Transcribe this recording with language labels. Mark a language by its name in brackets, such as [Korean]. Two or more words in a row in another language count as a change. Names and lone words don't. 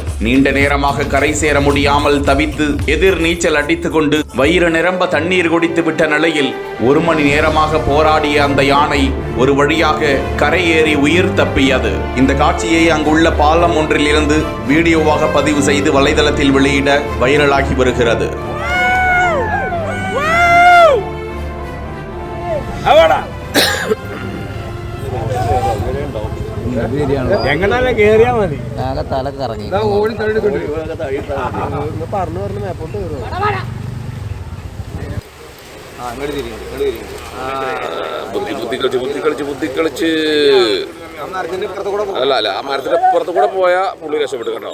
[Tamil] நீண்ட நேரமாக கரை சேர முடியாமல் தவித்து எதிர் நீச்சல் அடித்துக் கொண்டு வயிறு நிரம்ப தண்ணீர் குடித்து விட்ட நிலையில் 1 மணி நேரமாக போராடிய அந்த யானை ஒரு வழியாக கரையேறி உயிர் தப்பியது. இந்த காட்சியை அங்குள்ள பாலம் ஒன்றில் இருந்து வீடியோவாக பதிவு செய்து வலைதளத்தில் வெளியிட வைரலாகி வருகிறது. [Malayalam] എങ്ങനെ കേറിയാ മതി തല കറങ്ങി ഓടി തള്ളിക്കൊണ്ട് ബുദ്ധി കളിച്ച് അല്ല ആ മരത്തിന്റെ പുറത്ത് കൂടെ പോയാ പുള്ളി രക്ഷപ്പെട്ടു കേട്ടോ.